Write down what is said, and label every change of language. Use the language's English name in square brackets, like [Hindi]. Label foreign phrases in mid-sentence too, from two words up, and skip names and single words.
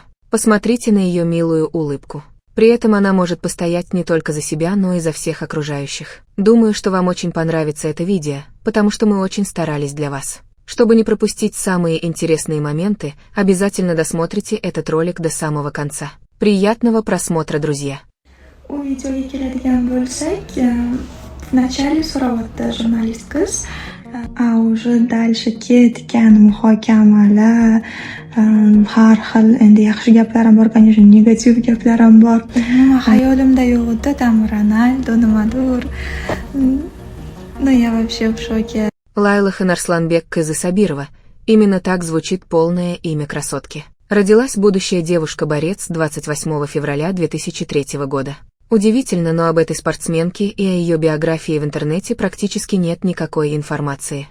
[Russian] Посмотрите на ее милую улыбку. При этом она может постоять не только за себя, но и за всех окружающих. Думаю, что вам очень понравится это видео, потому что мы очень старались для вас. Чтобы не пропустить самые интересные моменты, обязательно досмотрите этот ролик до самого конца. Приятного просмотра, друзья! [Uzbek] U videoga keladigan bo'lsak, вначале so'rayapti jurnalist qiz, [Russian] a уже дальше [Uzbek] ketgan muhokamalar, har xil endi yaxshi gaplar ham bor, конечно, negativ gaplar ham bor. Xayolimda yo'q edi, там Ronaldo nimadir. [Russian] Ну я вообще в шоке. Лайла Ханарсланбек Кызы Сабирова. Именно так звучит полное имя красотки. Родилась будущая девушка-борец 28 февраля 2003 года. Удивительно, но об этой спортсменке и о ее биографии в интернете практически нет никакой информации.